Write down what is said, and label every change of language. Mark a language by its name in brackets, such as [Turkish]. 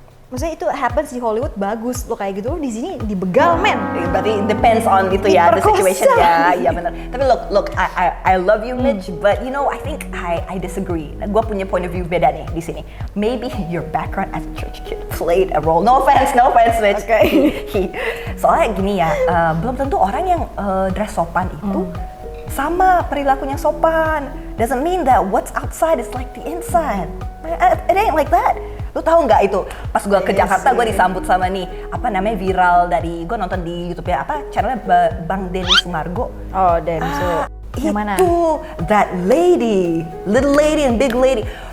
[Indonesian] maksudnya itu happens di Hollywood bagus, lo kayak gitu, lo di sini dibegal men. berarti [English] it depends on [Indonesian] itu ya, [English] the situation [Indonesian] ya. Iya benar. [English] Tapi look, I love you Mitch, but you know I think I disagree. [Indonesian] Gue punya point of view beda nih di sini. [English] Maybe your background as a church kid played a role. No offense Mitch. Okay. [Indonesian] Soalnya gini ya, belum tentu orang yang dress sopan itu sama perilakunya sopan. [English] Doesn't mean that what's outside is like the inside. It ain't like that. [Indonesian] Lu tahu nggak itu pas gue ke Jakarta gue disambut sama nih apa namanya viral dari gue nonton di YouTube ya, apa channelnya Bang Denny Sumargo. Oh Denso. Yang mana? [English] Itu that lady, little lady and big lady.